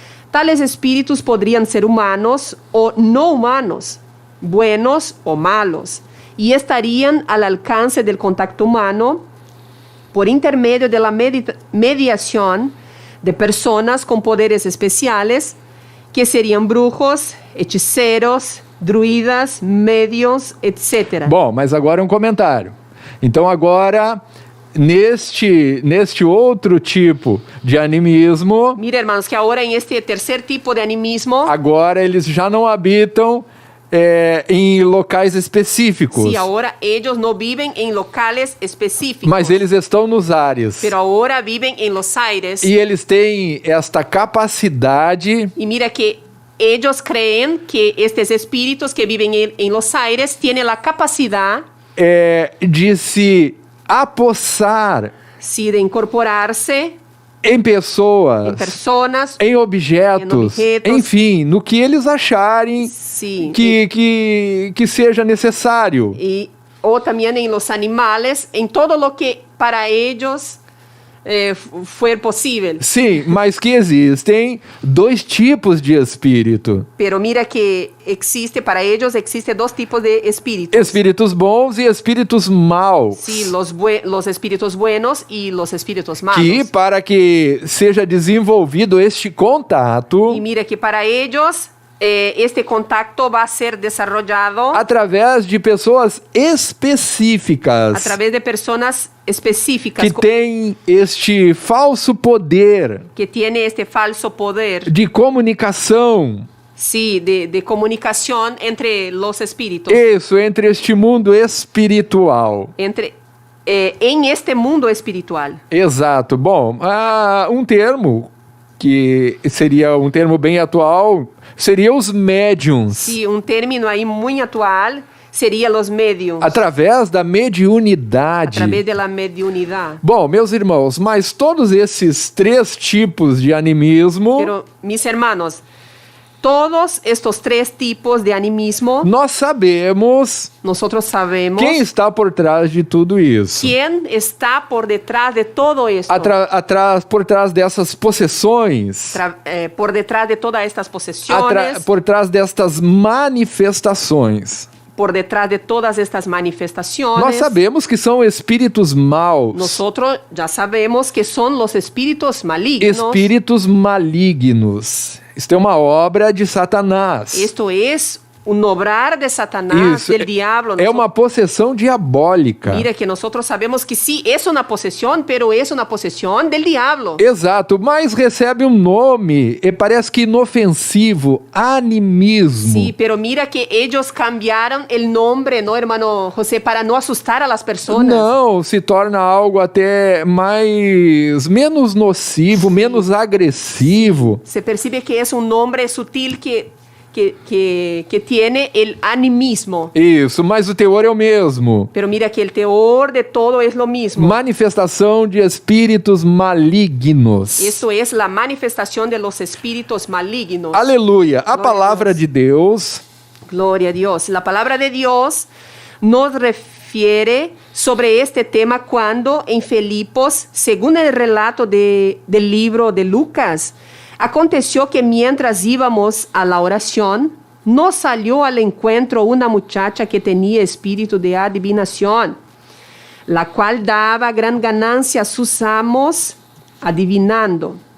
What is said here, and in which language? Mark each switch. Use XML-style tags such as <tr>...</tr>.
<es>Tales espíritus podrían ser humanos o no humanos, buenos o malos, y estarían al alcance del contacto humano por intermedio de la mediación de personas con poderes especiales, que serían brujos, hechiceros, druidas, médios, etc.</es> <pt>Bom, mas agora um comentário. Então agora, neste outro tipo de animismo,</pt> <es>Mira, hermanos, que ahora en este tercer tipo de animismo,</es> <pt>agora eles já não habitam em locais específicos.</pt> <es>sí, ahora ellos no viven en locales específicos,</es> <pt>Mas eles estão nos ares.</pt> <es>pero ahora viven en los aires.</es> <pt>E eles têm esta capacidade</pt> <es>Y mira que ellos creen que estos espíritus que viven en los aires tienen la capacidad,</es> <pt>de se apossar</pt> <es>sí, de incorporarse</es> <pt>em pessoas,</pt> <es>en personas,</es> <pt>em objetos, enfim, no que eles acharem</pt> <es>sí,</es> <pt>que seja necessário.</pt> <es>o también en los animales, en todo lo que para ellos fue posible.</es> <pt>Sim, mas que existem 2 tipos de espírito.</pt> <es>Pero mira que para ellos existe 2 tipos de espíritus.</es> <pt>Espíritos bons e espíritos maus.</pt> <es>Sí, los espíritus buenos y los espíritus malos.</es> <pt>Que para que seja desenvolvido este contato,</pt> <es>Y mira que para ellos este contacto va a ser desarrollado</es> <pt>através de pessoas específicas</pt> <es>a través de personas específicas</es> <pt>que têm este falso poder</pt> <es>que tiene este falso poder,</es> <pt>de comunicação.</pt> <es>sí, de comunicación entre los espíritus,</es> <pt>Isso, entre este mundo espiritual.</pt> <es>en este mundo espiritual.</es> <pt>Exato. Bom, um termo que seria um termo bem atual seria os médiums.</pt> <es>Sí, un término ahí muy actual sería los medios,</es> <pt>Através da mediunidade.</pt> <es>a través de la mediunidad.</es> <pt>Bom, meus irmãos, mas todos esses três tipos de animismo,</pt> <es>Pero, mis hermanos, todos estos tres tipos de animismo,</es> <pt>nós sabemos</pt> <es>nosotros sabemos</es> <pt>quem está por trás de tudo isso.</pt> <es>quién está por detrás de todo esto,</es> <pt>Por trás dessas possessões,</pt> <es>por detrás de todas estas posesiones,</es> <pt>por trás destas manifestações.</pt> <es>por detrás de todas estas manifestaciones.</es> <pt>Nós sabemos que são espíritos maus,</pt> <es>Nosotros ya sabemos que son los espíritus malignos.</es> <pt>espíritos malignos. Isto é uma obra de Satanás.</pt> <es>Esto es un obrar de Satanás,</es> <pt>Isso</pt> <es>del diablo.</es> <pt>é uma possessão diabólica.</pt> <es>Mira que nosotros sabemos que sí, es una posesión, pero es una posesión del diablo.</es> <pt>Exato, mas recebe um nome, e parece que inofensivo, animismo.</pt> <es>Sí, pero mira que ellos cambiaron el nombre, ¿no, hermano José? Para no asustar a las personas.</es> <pt>Não, se torna algo até menos nocivo, menos agressivo.</pt> <es>Se percibe que es un nombre sutil que tiene el animismo.</es> <pt>Isso, mas o teor é o mesmo.</pt> <es>Pero mira que el teor de todo es lo mismo.</es> <pt>Manifestação de espíritos malignos.</pt> <es>Eso es la manifestación de los espíritus malignos.</es> <pt>Aleluia. A Glória a palavra Deus. de Deus</pt> <es>Gloria a Dios. La palabra de Dios nos refiere sobre este tema cuando en Filipos, según el relato del libro de Lucas, aconteció que mientras íbamos a la oración, nos salió al encuentro una muchacha que tenía espíritu de adivinación, la cual daba gran ganancia a sus amos adivinando.</es>